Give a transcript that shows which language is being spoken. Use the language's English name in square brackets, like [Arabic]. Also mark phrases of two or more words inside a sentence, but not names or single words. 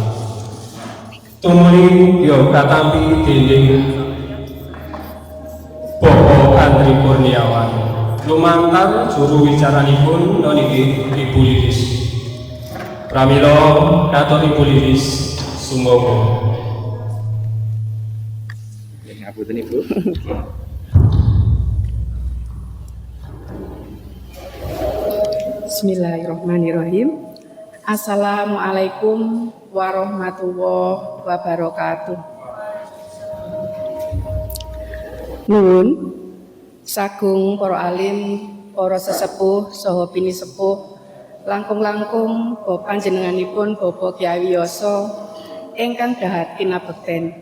[Javanese] Tumuli yo katampi dening Bapak Andri Kurniawan lumantar juru wicaranipun noniki Ibu Lilis. Pramila katur Ibu Lilis sumangga. Ngapunten Ibu. [Arabic] بسم الله الرحمن الرحيم. السلام عليكم ورحمة الله وبركاته. [Javanese] Nuwun sagung para alim, para sesepuh saha pinisepuh, langkung-langkung bapa panjenenganipun Bapak Kyai Wiyoso ingkang dahat kinabekten.